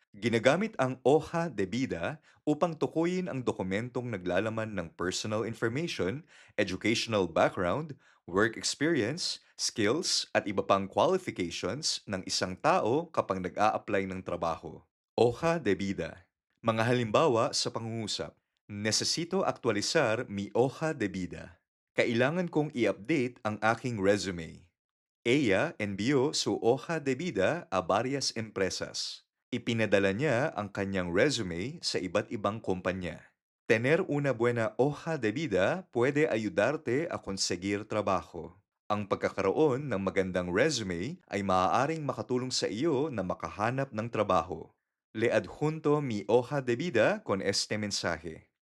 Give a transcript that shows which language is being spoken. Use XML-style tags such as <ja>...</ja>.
<tl>Ginagamit ang hoja de vida upang tukuyin ang dokumentong naglalaman ng personal information, educational background, work experience, skills at iba pang qualifications ng isang tao kapag nag-a-apply ng trabaho.</tl> <es>Hoja de vida.</es> <tl>Mga halimbawa sa pangungusap.</tl> <es>Necesito aktualisar mi hoja de vida.</es> <tl>Kailangan kong i-update ang aking resume.</tl> <es>Ella envió su hoja de vida a varias empresas.</es> <tl>Ipinadala niya ang kanyang resume sa iba't ibang kumpanya.</tl> <es>Tener una buena hoja de vida puede ayudarte a conseguir trabajo.</es> <tl>Ang pagkakaroon ng magandang resume ay maaaring makatulong sa iyo na makahanap ng trabaho.</tl> <es>Le adjunto mi hoja de vida con este mensaje.</es>